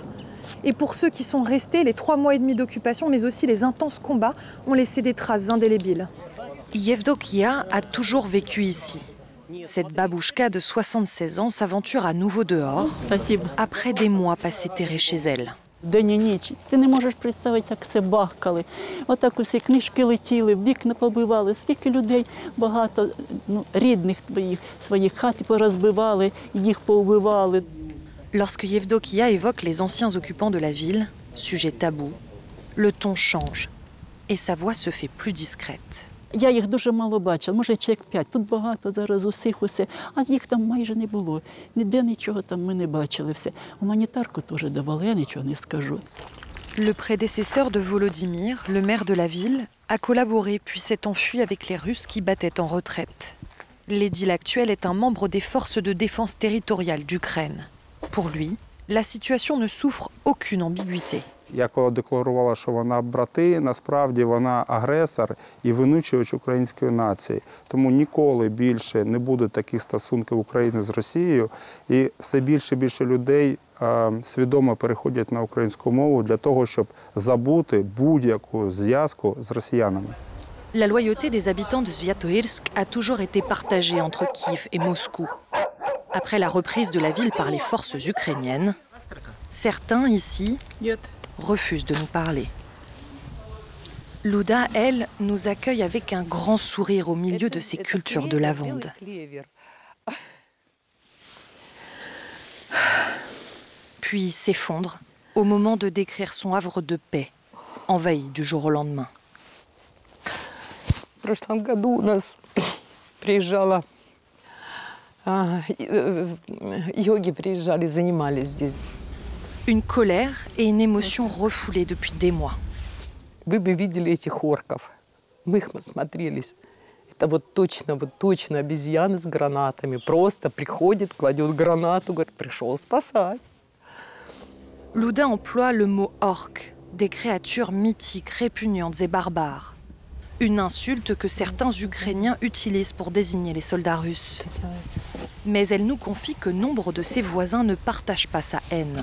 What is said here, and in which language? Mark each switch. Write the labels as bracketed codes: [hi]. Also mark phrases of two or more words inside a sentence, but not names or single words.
[fr] Et pour ceux qui sont restés, les 3 mois et demi d'occupation, mais aussi les intenses combats, ont laissé des traces indélébiles. Yevdokia a toujours vécu ici. Cette babouchka de 76 ans s'aventure à nouveau dehors, après des mois passés terrés chez elle. [uk] День і ніч. Ти не можеш представити, як це бахкали. Отак усі книжки летіли, вікна побивали, стільки людей багато, рідних твоїх, своїх хат порозбивали, їх повбивали. [fr] Lorsque Yevdokia évoque les anciens occupants de la ville, sujet tabou, le ton change et sa voix se fait plus discrète. [uk] Я їх дуже мало бачила, може чоловік 5. Тут багато зараз усіх усе, а їх там майже не було. Ніде нічого там ми не бачили все. Гуманітарку теж давали, я нічого не скажу. [fr] Le prédécesseur de Volodymyr, le maire de la ville, a collaboré puis s'est enfui avec les Russes qui battaient en retraite. L'édile actuel est un membre des forces de défense territoriale d'Ukraine. Pour lui, la situation ne souffre aucune ambiguïté. [uk] Як вона декларувала, що вона брати, насправді вона агресор і винищувач української нації. Тому ніколи більше не буде таких стосунків України з Росією. І все більше і більше людей свідомо переходять на українську мову для того, щоб забути будь-яку зв'язку з росіянами. [fr] La loyauté des habitants de Sviatohirsk a toujours été partagée entre Kiev et Moscou. Après la reprise de la ville par les forces ukrainiennes, certains ici refusent de nous parler. Luda, elle, nous accueille avec un grand sourire au milieu de ces cultures de lavande. Puis s'effondre au moment de décrire son havre de paix, envahi du jour au lendemain. [ru] В прошлом году у нас приезжала, йоги приезжали, занимались здесь. [fr] Une colère et une émotion refoulées depuis des mois. [ru] Вы бы видели этих орков. Мы их насмотрелись. Это вот точно обезьяны с гранатами. Просто приходит, кладет гранату, говорит, пришел спасать. [fr] Luda emploie le mot orque, des créatures mythiques, répugnantes et barbares. Une insulte que certains Ukrainiens utilisent pour désigner les soldats russes. Mais elle nous confie que nombre de ses voisins ne partagent pas sa haine.